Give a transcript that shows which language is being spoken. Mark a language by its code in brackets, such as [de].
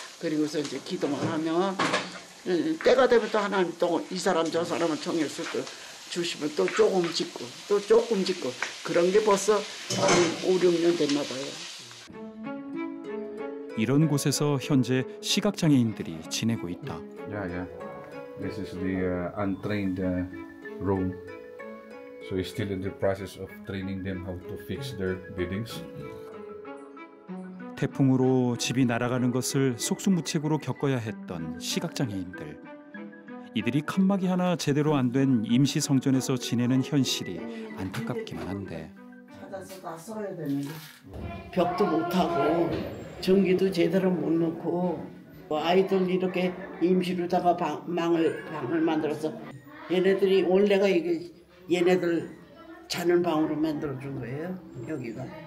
[ko] 그리고서 이제 기도만 하면 때가 되면 또 하나님 또 이 사람 저 사람을 정해서 또 주시면 또 조금 짓고 또 조금 짓고 그런 게 벌써 한 5, 6년 됐나 봐요. 이런 곳에서 현재 시각장애인들이 지내고 있다. [en] Yeah. This is the untrained room. So he's still in the process of training them how to fix their buildings. [ko] 태풍으로 집이 날아가는 것을 속수무책으로 겪어야 했던 시각장애인들. 이들이 칸막이 하나 제대로 안 된 임시 성전에서 지내는 현실이 안타깝기만 한데. 찾아서 다 써야 되는데 벽도 못 하고 전기도 제대로 못 넣고 아이들 이렇게 임시로다가 방을 만들어서 얘네들이 원래가 이게 얘네들 자는 방으로 만들어 준 거예요. 여기가.